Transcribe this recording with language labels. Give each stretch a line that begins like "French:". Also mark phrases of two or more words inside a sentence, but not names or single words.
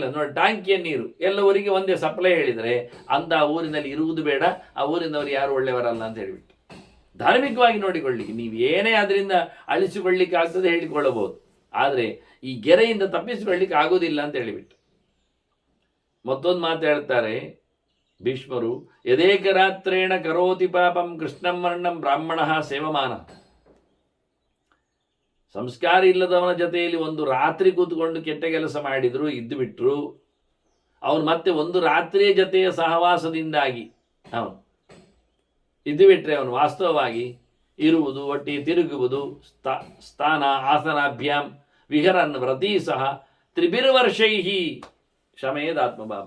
Kannada: ನೋಡಿ, ಟ್ಯಾಂಕಿಯ ನೀರು ಎಲ್ಲ ಊರಿಗೆ ಒಂದೇ ಸಪ್ಲೈ ಹೇಳಿದರೆ ಅಂದ ಆ ಊರಿನಲ್ಲಿ ಇರುವುದು ಬೇಡ, ಆ ಊರಿನವರು ಯಾರು ಒಳ್ಳೆಯವರಲ್ಲ ಅಂತ ಹೇಳಿಬಿಟ್ಟು ಧಾರ್ಮಿಕವಾಗಿ ನೋಡಿಕೊಳ್ಳಿಕ್ಕೆ ನೀವು ಏನೇ ಅದರಿಂದ ಅಳಿಸಿಕೊಳ್ಳಿಕ್ಕೆ ಆಗ್ತದೆ ಹೇಳಿಕೊಳ್ಳಬಹುದು, ಆದರೆ ಈ ಗೆರೆಯಿಂದ ತಪ್ಪಿಸಿಕೊಳ್ಳಿಕ್ಕೆ ಆಗೋದಿಲ್ಲ ಅಂತ ಹೇಳಿಬಿಟ್ಟು. ಮತ್ತೊಂದು ಮಾತು ಹೇಳ್ತಾರೆ ಭೀಷ್ಮರು,
Sanskrit: ಯದೇಕರಾತ್ರೇಣ ಕರೋತಿ ಪಾಪಂ ಕೃಷ್ಣಂ ವರ್ಣಂ ಬ್ರಾಹ್ಮಣ ಸೇವಮಾನ.
Kannada: ಸಂಸ್ಕಾರ ಇಲ್ಲದವನ ಜೊತೆಯಲ್ಲಿ ಒಂದು ರಾತ್ರಿ ಕೂತ್ಕೊಂಡು ಕೆಟ್ಟ ಕೆಲಸ ಮಾಡಿದ್ರು, ಇದ್ದು ಬಿಟ್ರು, ಅವನು ಮತ್ತೆ ಒಂದು ರಾತ್ರಿಯ ಜೊತೆಯ ಸಹವಾಸದಿಂದಾಗಿ ಅವನು ಇದ್ದು ಬಿಟ್ರೆ ಅವನು ವಾಸ್ತವವಾಗಿ ಇರುವುದು, ಒಟ್ಟಿಗೆ ತಿರುಗುವುದು,
Sanskrit: ಸ್ಥಾನ ಆಸನಾಭ್ಯಾಂ ವಿಹರನ್ ವ್ರತೀ ಸಹ ತ್ರಿಭಿರ್ವರ್ಷೈಹಿ ಶಮೇದಾತ್ಮಪಾಪಂ.